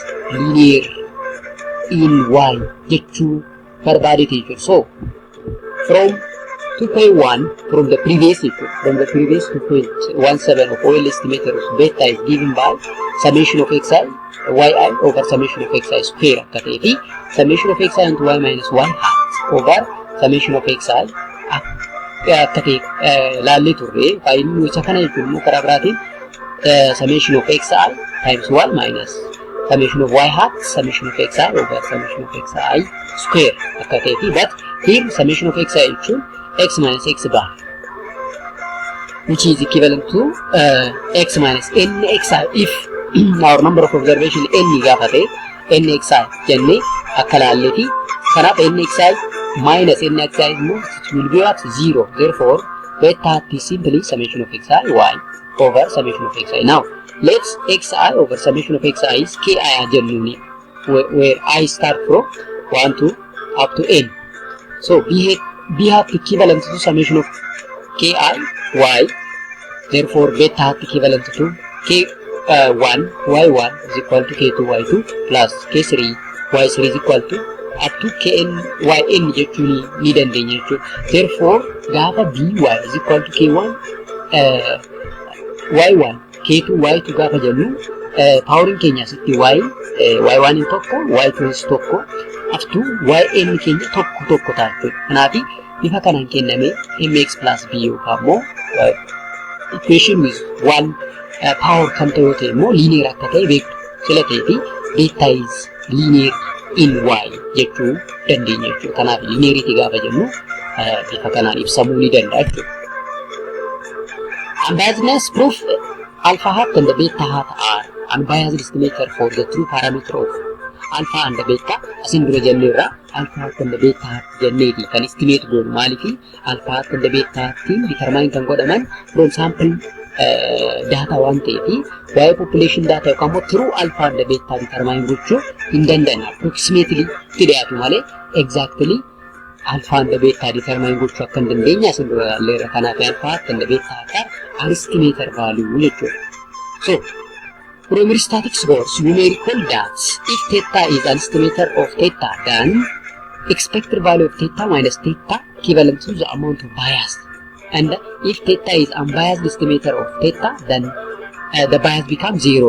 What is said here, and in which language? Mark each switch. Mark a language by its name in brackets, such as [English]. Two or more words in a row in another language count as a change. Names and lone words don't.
[Oromo] Linear in y jechuu barbaadete jechuudha. [English] So from 2.1 from the previous 2.17 of OL estimator of beta is given by summation of xi yi over summation of xi square [Oromo] akka ta'e [English] fi summation of xi into y minus y hat over summation of xi [Oromo] akka ta'e laallee turre faayilii isa kana jechuun immoo karaa biraatiin [English] summation of xi times 1 minus summation of y hat summation of xi over summation of xi square [Oromo] akka ta'e fi [English] but here summation of xi jechuun x minus x bar, which is equivalent to x minus nxi if our number of observation n [Oromo] gaafate nxi jenne akka laalleeti kanaaf [English] nxi minus nxi will be at 0. Therefore beta is simply summation of xi y over summation of xi. Now let's xi over summation of xi is ki jennuni where I start from 1 to up to n. So b hat equivalent to summation of ki y. Therefore beta hat equivalent to k1 y1 is equal to k2 y2 plus k3 y3 is equal to up to kn yn [Oromo] jechuun ni dandeenya jechuudha. [English] Therefore gaafa by is equal to k1 y1 k2 y2 [Oromo] gaafa jennu [English] powering [Oromo] keenya asitti [English] y1 in tokko y2 is tokko up to yn [Oromo] keenya tokko ta'a jechuudha. Kanaaf bifa kanaan kenname mx plus b yookaan immoo [English] equation with one power [Oromo] kan ta'e yoo ta'e immoo linear akka ta'e beektu sila ta'ee fi [English] beta is linear in y [Oromo] jechuu dandeenya jechuudha. Kanaaf linearity gaafa jennu bifa kanaan ibsamuu ni danda'a jechuudha. [English] Unbiasedness proof alpha hat and the beta hat are unbiased estimator for the true parameter of alpha and the beta. [Oromo] Asin dura jenneerra [English] alpha hat and the beta hat [Oromo] jenneeti kan estimate goonu maaliifi [English] alpha hat and the beta [Oromo] hattiin determine kan godhaman [English] from sample data [Oromo] waan ta'eefi waa'ee [English] population data [Oromo] yookaan immoo [English] true alpha and the beta [Oromo] determine gochuu hin danda'an approximately itti dhiyaatu malee exactly [English] alpha and the beta [Oromo] determine gochuu akka hin dandeenya asin dura ilaalleerra. [English] Kanaaf alpha hat and the beta hat are estimator value jechuudha. So from statistics goes numerical that if theta is an estimator of theta, then expected value of theta minus theta equivalent to the amount of bias. And if theta is unbiased estimator of theta, then the bias becomes 0.